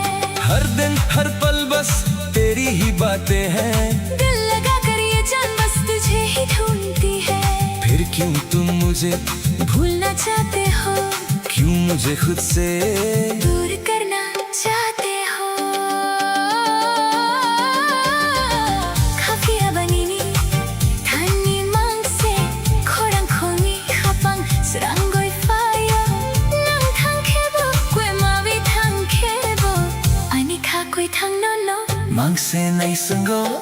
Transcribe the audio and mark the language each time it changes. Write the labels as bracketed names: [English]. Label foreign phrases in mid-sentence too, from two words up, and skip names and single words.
[Hindi] हर दिन हर पल बस तेरी ही बातें हैं, दिल लगा कर ये जान बस तुझे ही ढूंढती है. फिर क्यों तुम मुझे, भूलना चाहते हो, क्यों मुझे खुद से दूर करना चाहते हो. [Kok Borok] Kafia banini, tani mangse, korang kongi kapang surangoi fayo. Nang thang kebo, kwe mawi thang kebo. Ani kha koi thang no no. [Hindi] मांग से नहीं संगो.